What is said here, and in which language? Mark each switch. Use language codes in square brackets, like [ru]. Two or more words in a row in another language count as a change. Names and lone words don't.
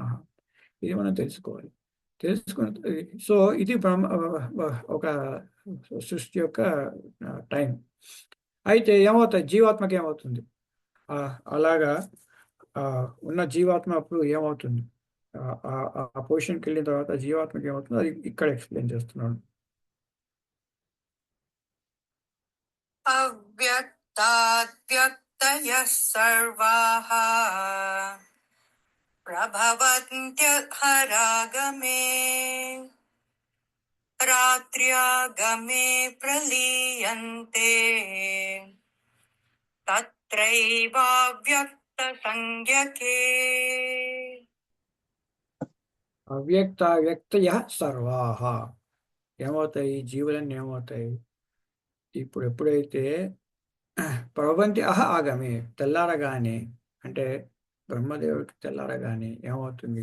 [te] ఇది మనం తెలుసుకోవాలి. సో ఇది ఒక సృష్టి యొక్క టైం. అయితే ఏమవుతుంది, జీవాత్మకి ఏమవుతుంది? అలాగా ఉన్న జీవాత్మ అప్పుడు ఏమవుతుంది? ఆ పొజిషన్కి వెళ్ళిన తర్వాత జీవాత్మకి ఏమవుతుందో అది ఇక్కడ ఎక్స్ప్లెయిన్ చేస్తున్నాడు. [sa] अव्यक्ताद्व्यक्तयः सर्वाः प्रभवन्त्यहरागमे रात्र्यागमे प्रलीयन्ते तत्रैवाव्यक्तसंज्ञके అవ్యక్తయ సర్వాహ [te] ఏమవుతాయి? జీవులన్నీ ఏమవుతాయి? ఇప్పుడు ఎప్పుడైతే [sa] ప్రవంతి ఆగమే [te] తెల్లారగానే, అంటే బ్రహ్మదేవుడికి తెల్లారగానే ఏమవుతుంది?